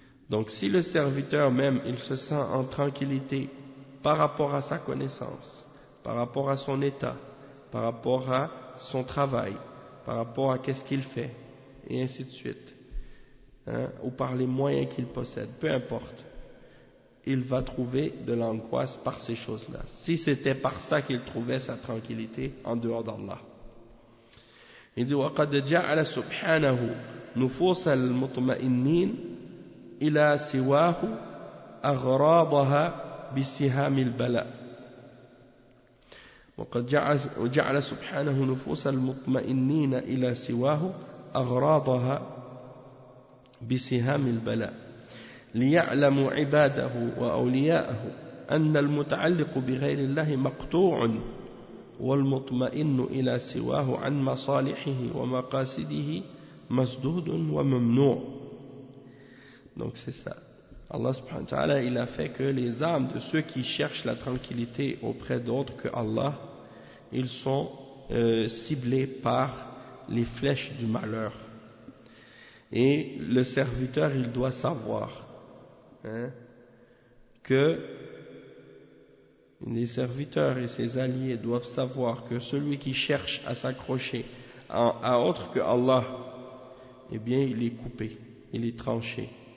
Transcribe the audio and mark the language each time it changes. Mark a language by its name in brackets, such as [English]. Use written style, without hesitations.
[French] Donc, si le serviteur même, il se sent en tranquillité par rapport à sa connaissance, par rapport à son état, par rapport à son travail, par rapport à qu'est-ce qu'il fait, et ainsi de suite, hein, ou par les moyens qu'il possède, peu importe, il va trouver de l'angoisse par ces choses-là. Si c'était par ça qu'il trouvait sa tranquillité en dehors d'Allah. Il dit, [Arabic] وَقَدْ جَعَلَ سُبْحَانَهُ نُفُوسَ الْمُطْمَئِنِّينَ إِلَى سِوَاهُ أَغْرَاضَهَا بِسِهَامِ الْبَلَاءِ وقد جعل سبحانه نفوس المطمئنين إلى سواه أغراضها بسهام البلاء ليعلموا عباده وأولياءه أن المتعلق بغير الله مقطوع والمطمئن إلى سواه عن مصالحه ومقاصده مسدود وممنوع. [French] Donc c'est ça. Allah subhanahu wa ta'ala, il a fait que les âmes de ceux qui cherchent la tranquillité auprès d'autres que Allah, ils sont ciblés par les flèches du malheur. Et le serviteur, il doit savoir, hein, que les serviteurs et ses alliés doivent savoir que celui qui cherche à s'accrocher à autre que Allah, eh bien, il est coupé, il est tranché.